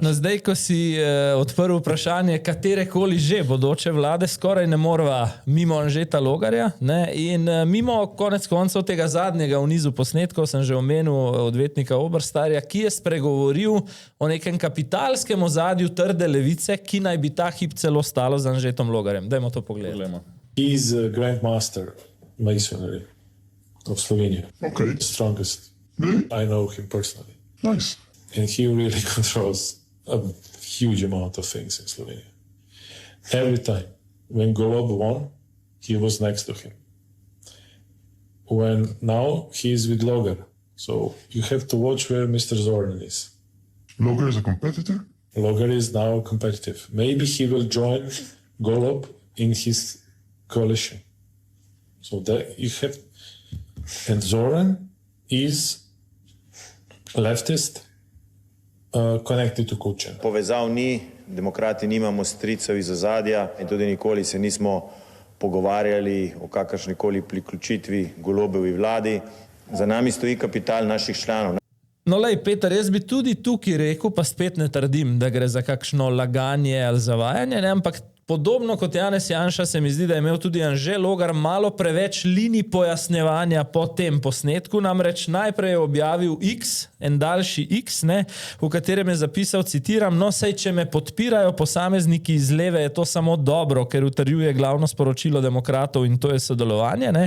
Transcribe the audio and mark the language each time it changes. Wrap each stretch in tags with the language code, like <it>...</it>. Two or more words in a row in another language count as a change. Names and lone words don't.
<sl>No, zdaj, ko si odprl vprašanje katerekoli že bodoče vlade, skoraj ne morva mimo Anžeta Logarja, ne, in mimo konec koncev tega zadnjega v nizu posnetkov, sem že omenil odvetnika Oberstarja, ki je spregovoril o nekem kapitalskem ozadju trde levice, ki naj bi ta hip celo stalo z Anžetom Logarjem. Dajmo to pogledati.</sl> <en>He's a grandmaster masonry of Slovenia. Okay. The strongest. Really? I know him personally. Nice. And he really controls a huge amount of things in Slovenia. Every time. When Golob won, he was next to him. When now he is with Logar. So you have to watch where Mr. Zoran is. Logar is a competitor? Logar is now competitive. Maybe he will join Golob in his coalition. So that you have, and Zoran is leftist connected to Kučan.</en> <sl>Povezav ni, demokrati nimamo stricev iz ozadja in tudi nikoli se nismo pogovarjali o kakršnikoli priključitvi Golobovi vladi. Za nami stoji kapital naših članov. No, lej, Peter, jaz bi tudi tukaj rekel, pa spet ne trdim, da gre za kakšno laganje ali zavajanje, ne, ampak podobno kot Janez Janša se mi zdi, da je imel tudi Anže Logar malo preveč linij pojasnjevanja po tem posnetku, namreč najprej je objavil X, en daljši X, ne, v katerem je zapisal, citiram, no, sej, če me podpirajo posamezniki iz leve, je to samo dobro, ker utrjuje glavno sporočilo demokratov in to je sodelovanje, ne.</sl>